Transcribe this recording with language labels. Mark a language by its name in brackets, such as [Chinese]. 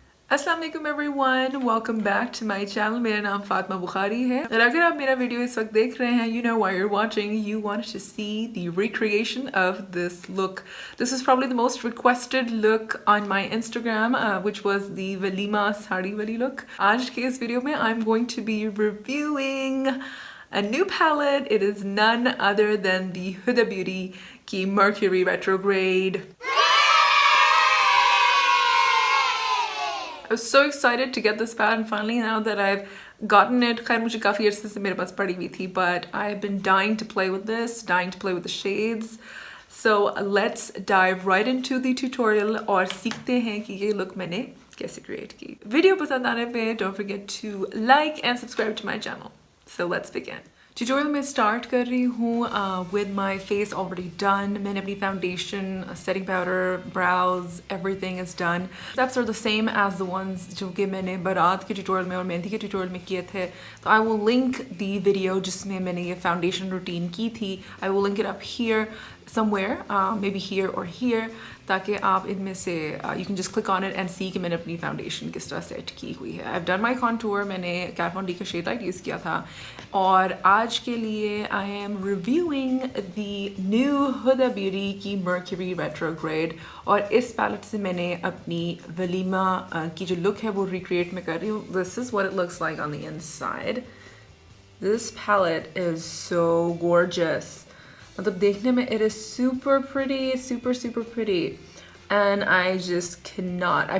[Hindi] अस्सलाम वालेकुम everyone, welcome back to my channel. मेरा नाम फातिमा बुखारी है और अगर आप मेरा वीडियो इस वक्त देख रहे हैं, [English] you know why you're watching. You wanted to see the recreation of this look. This is probably the most requested look on my Instagram, which was the Walima [Hindi] sari वाली [English] look. [Hindi] आज के इस वीडियो में [English] I'm going to be reviewing a new palette. It is none other than the Huda Beauty की Mercury Retrograde. I was so excited to get this palette finally now that I've gotten it. [Hindi] खैर मुझे काफ़ी अर्से से मेरे पास पड़ी हुई थी, [English] but I've been dying to play with this, dying to play with the shades. So let's dive right into the tutorial [Hindi] और सीखते हैं कि ये look मैंने कैसे create की. वीडियो पसंद आने पे [English] don't forget to like and subscribe to my channel. So let's begin. Tutorial में start [Hindi] कर रही हूँ [English] With my face already done. [Hindi] मैंने अपनी [English] Foundation, setting powder, brows, everything is done. Steps are the same as the ones [Hindi] जो कि मैंने बारात के ट्यूटोरियल में और मेहंदी के ट्यूटोरियल में किए थे. [English] तो I will link the video [Hindi] जिसमें मैंने ये [English] Foundation routine की थी. I will link it up here somewhere, maybe here or here, [Hindi] ताकि आप इनमें से [English] you can just click on it and see [Hindi] कि मैंने अपनी फाउंडेशन किस तरह सेट की हुई है. [English] I've done my contour. [Hindi] मैंने Kat Von D का शेड लाइट यूज़ किया था. और आज के लिए [English] I am reviewing the new Huda Beauty की Mercury Retrograde. [Hindi] और इस पैलेट से मैंने अपनी वलीमा की जो लुक है वो रिक्रिएट में कर रही हूँ. [English] This is what it looks like on the inside. This palette is so gorgeous. [Hindi] मतलब देखने में [English] it is super pretty, super pretty, and I just cannot.